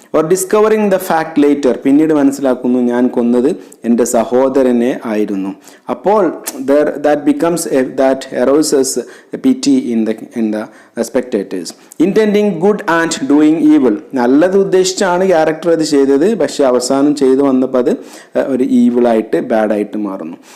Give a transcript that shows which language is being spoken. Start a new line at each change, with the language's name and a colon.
English: or discovering the fact later,
Malayalam: പിന്നീട് മനസ്സിലാക്കുന്നു ഞാൻ കൊന്നത് എൻ്റെ സഹോദരനെ ആയിരുന്നു.
English: അപ്പോൾ that becomes that arouses a pity in the spectators. Intending good and doing evil,
Malayalam: നല്ലത് ഉദ്ദേശിച്ചാണ് ക്യാരക്ടർ അത് ചെയ്തത്, പക്ഷെ അവസാനം ചെയ്തു വന്നപ്പോൾ അത് ഒരു ഈവിളായിട്ട് ബാഡായിട്ട് മാറുന്നു.